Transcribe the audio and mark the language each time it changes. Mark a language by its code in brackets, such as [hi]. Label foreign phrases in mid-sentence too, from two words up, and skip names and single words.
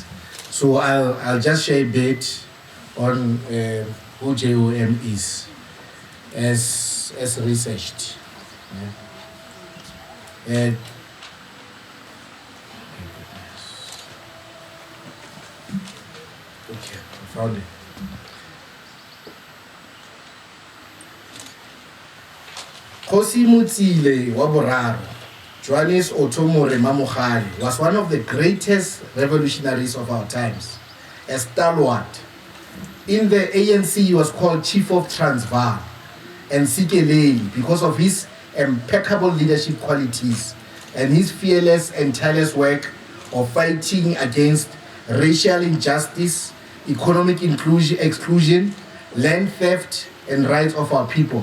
[en] So I'll just share a bit on who J.O.M is as researched. Yeah. Okay, I found it. [tn] Kgosi Motsile wa boraro, [en] Johannes Otho More Mamogale, was one of the greatest revolutionaries of our times. A stalwart. In the ANC, he was called Chief of Transvaal and Sikeleli because of his impeccable leadership qualities and his fearless and tireless work of fighting against racial injustice, economic exclusion, land theft, and rights of our people.